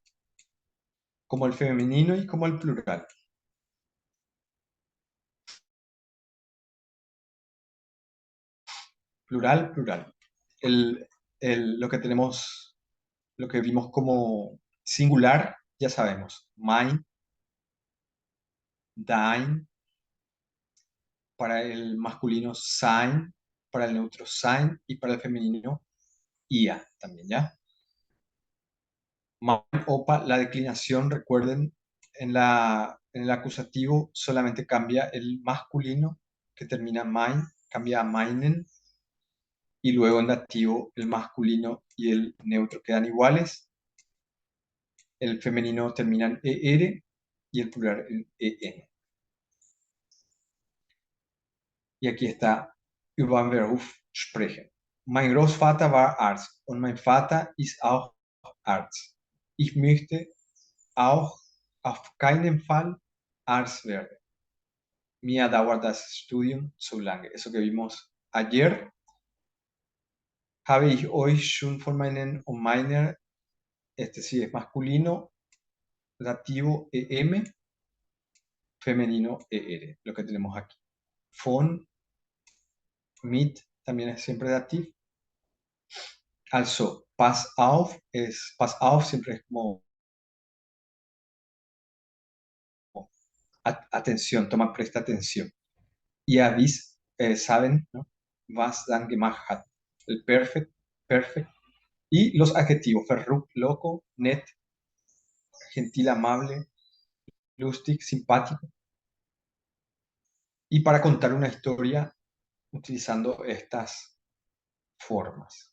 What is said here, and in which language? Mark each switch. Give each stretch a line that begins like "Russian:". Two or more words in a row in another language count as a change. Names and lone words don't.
Spanish: Como el femenino y como el plural. Plural, plural. Lo que vimos como singular ya sabemos,
German: mein, dein,
Spanish: para el masculino sein, para el neutro sein y para el femenino ia también, ¿ya?
German: Mein Opa,
Spanish: la declinación, recuerden, en el acusativo solamente cambia el masculino, que termina mein, cambia a meinen, y luego en dativo el masculino y el neutro quedan iguales. El femenino termina en ER y el plural en EN. Y aquí está
German: über den Beruf sprechen. Mein Großvater war Arzt und mein Vater ist auch Arzt. Ich möchte auch auf keinen Fall Arzt werden. Mir dauert das Studium zu lange.
Spanish: Eso que vimos ayer.
German: Habe ich euch schon von meinen und meiner,
Spanish: este sí es masculino, dativo EM, femenino ER, lo que tenemos aquí.
German: Von, mit,
Spanish: también es siempre dativo. Also,
German: pass auf
Spanish: siempre es como atención, presta atención. Y avis, saben, ¿no?
German: Was dann gemacht hat.
Spanish: El perfect. Y los adjetivos, verrückt, loco, nett, gentil, amable, lustig, simpático. Y para contar una historia utilizando estas formas.